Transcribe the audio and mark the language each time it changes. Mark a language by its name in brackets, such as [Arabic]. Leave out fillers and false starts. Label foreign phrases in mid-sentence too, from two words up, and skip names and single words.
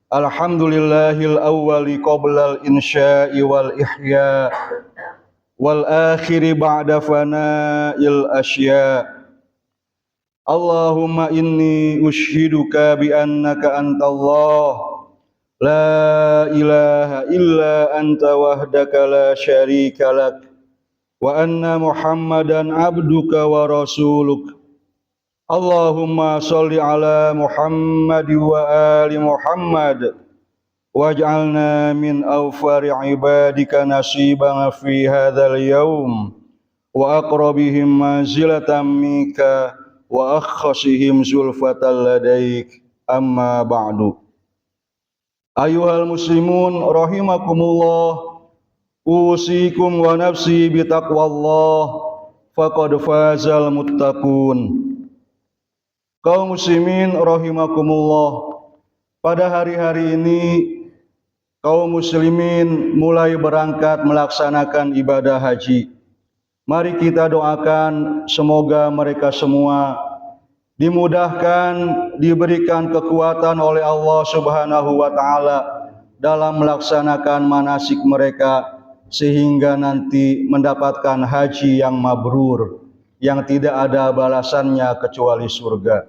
[Arabic] الحمد لله الأول قبل الإنشاء والإحياء والآخر بعد فناء الأشياء. اللهم إني أشهدك بأنك أنت الله لا إله إلا أنت وحدك لا شريك لك وأن محمدا عبدك ورسولك. اللهم صل على محمد وآل محمد واجعلنا من أوفر عبادك نصيبا في هذا اليوم وأقربهم منزلة منك وأخصهم زلفة لديك أما بعد. أيها المسلمون رحمكم الله، أوصيكم ونفسي بتقوى الله فقد فاز المتقون. [Indonesian] Kaum muslimin rahimakumullah, pada hari-hari ini kaum muslimin mulai berangkat melaksanakan ibadah haji. Mari kita doakan semoga mereka semua dimudahkan, diberikan kekuatan oleh Allah [Arabic] سبحانه وتعالى [Indonesian] dalam melaksanakan manasik mereka sehingga nanti mendapatkan haji yang mabrur, yang tidak ada balasannya kecuali surga.